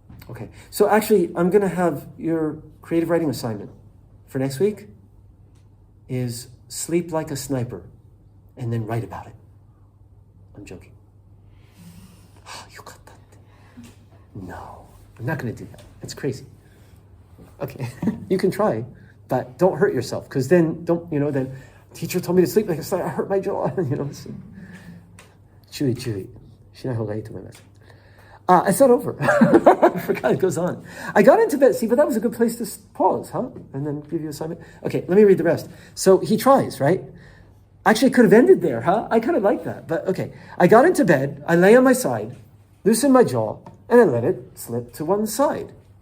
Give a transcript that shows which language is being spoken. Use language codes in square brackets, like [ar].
[en] Okay, so actually, I'm going to have your creative writing assignment for next week is sleep like a sniper and then write about it. I'm joking. Oh, you got that? No, I'm not going to do that. It's crazy. Okay, you can try, but don't hurt yourself because then then teacher told me to sleep like a sniper. I hurt my jaw, So. [ja] 注意しない方がいいと思います。 [en] It's not over. I forgot it goes on. I got into bed. See, but that was a good place to pause, huh? And then give you assignment. Okay, let me read the rest. So he tries, right? Actually, could have ended there, huh? I kind of like that. But okay. I got into bed. I lay on my side, loosened my jaw, and I let it slip to one side.